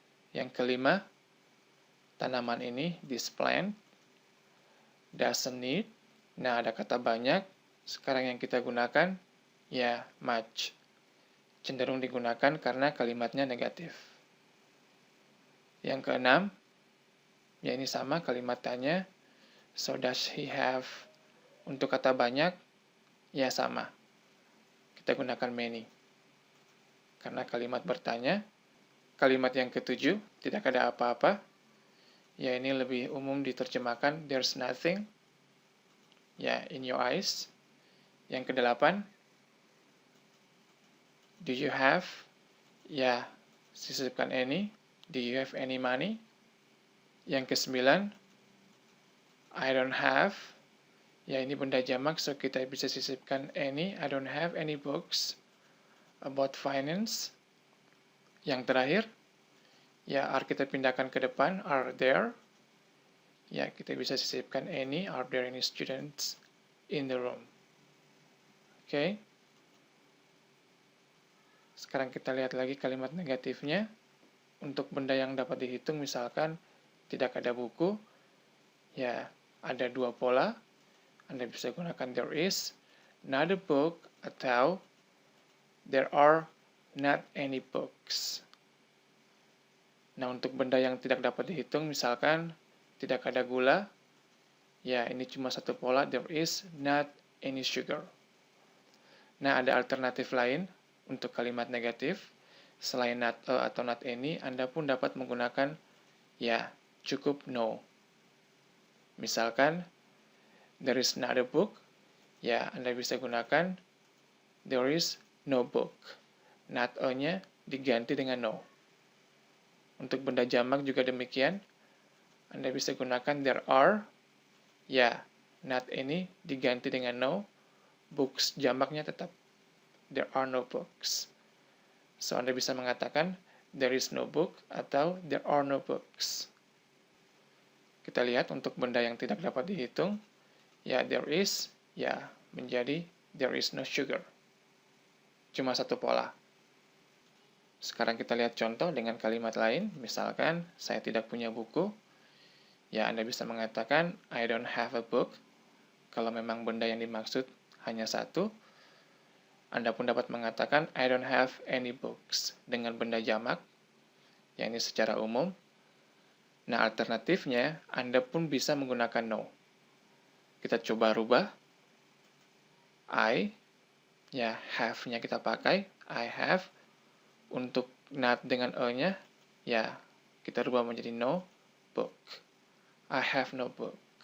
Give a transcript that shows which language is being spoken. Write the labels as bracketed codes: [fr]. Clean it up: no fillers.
[id] Yang kelima, tanaman ini, [en] this plant, doesn't need. [id] Nah, ada kata banyak. Sekarang yang kita gunakan, ya, much. Cenderung digunakan karena kalimatnya negatif. Yang keenam, ya ini sama kalimat tanya. [en] So does he have? [id] Untuk kata banyak, ya sama. Kita gunakan many. Karena kalimat bertanya. Kalimat yang ketujuh, tidak ada apa-apa. Ya, ini lebih umum diterjemahkan, [en] there's nothing. [id] Ya, [en] in your eyes. [id] Yang kedelapan, [en] do you have? [id] Ya, sisipkan [en] any. Do you have any money? [id] Yang kesembilan, [en] I don't have. [id] Ya, ini benda jamak, so kita bisa sisipkan any. [en] I don't have any books about finance. [id] Yang terakhir, ya are kita pindahkan ke depan, [en] are there. [id] Ya, kita bisa sisipkan [en] any. Are there any students in the room? [id] Oke. Sekarang kita lihat lagi kalimat negatifnya. Untuk benda yang dapat dihitung, misalkan tidak ada buku. Ya, ada dua pola. Anda bisa gunakan [en] there is not a book [id] atau [en] there are not any books. [id] Nah, untuk benda yang tidak dapat dihitung, misalkan tidak ada gula, ya ini cuma satu pola, [en] there is not any sugar. [id] Nah, ada alternatif lain untuk kalimat negatif. Selain not a atau not any, Anda pun dapat menggunakan ya cukup no. Misalkan, [en] there is not a book, [id] ya Anda bisa gunakan [en] there is no book. [id] Not a-nya diganti dengan no. Untuk benda jamak juga demikian. Anda bisa gunakan [en] there are, [id] ya not any diganti dengan no. [en] Books [id] jamaknya tetap [en] there are no books. So [id] Anda bisa mengatakan [en] there is no book atau there are no books. [id] Kita lihat untuk benda yang tidak dapat dihitung, ya there is, ya menjadi [en] there is no sugar. [id] Cuma satu pola. Sekarang kita lihat contoh dengan kalimat lain. Misalkan, saya tidak punya buku. Ya, Anda bisa mengatakan, [en] I don't have a book. [id] Kalau memang benda yang dimaksud hanya satu. Anda pun dapat mengatakan, [en] I don't have any books. [id] Dengan benda jamak. Ya, ini secara umum. Nah, alternatifnya, Anda pun bisa menggunakan no. Kita coba rubah. I, ya have-nya kita pakai. [en] I have. [id] Untuk not dengan e-nya, ya kita rubah menjadi [en] no book. I have no book.